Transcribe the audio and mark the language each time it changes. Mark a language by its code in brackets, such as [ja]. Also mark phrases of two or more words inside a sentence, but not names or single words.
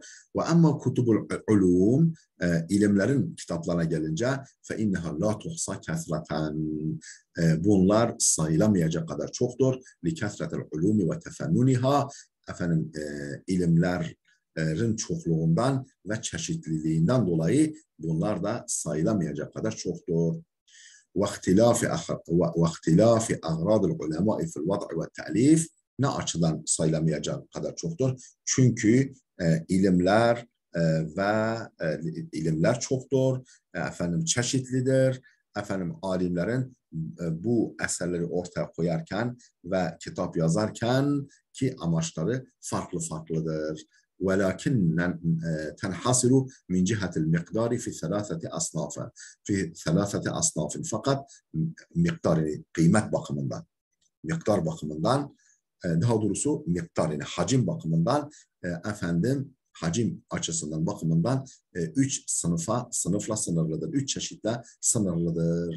[ar] وأما كتب العلوم, [tr] ilimlerin kitaplarına gelince [ar] فإنها لا تحصى كثرة. [tr] Bunlar sayılamayacak kadar çoktur. [ar] لكثرة العلوم وتفننها. [tr] Efendim ilimlerin çokluğundan ve çeşitliliğinden dolayı bunlar da sayılamayacak kadar çoktur. [ar] واختلاف أغراض العلماء في الوضع والتأليف, [tr] ne açıdan sayılamayacak kadar çoktur? Çünkü ilimler ilimler çoktur, efendim çeşitlidir. Efendim alimlerin bu eserleri ortaya koyarken ve kitap yazarken ki amaçları farklı farklıdır. [ar] ولكن تنحصر من جهة المقدار في ثلاثة أصناف [tr] fakat miktar, yani kıymet bakımından, miktar bakımından, daha doğrusu miktar yani hacim bakımından, efendim hacim açısından bakımından sınıfla sınırlıdır. 3 çeşitle sınırlıdır.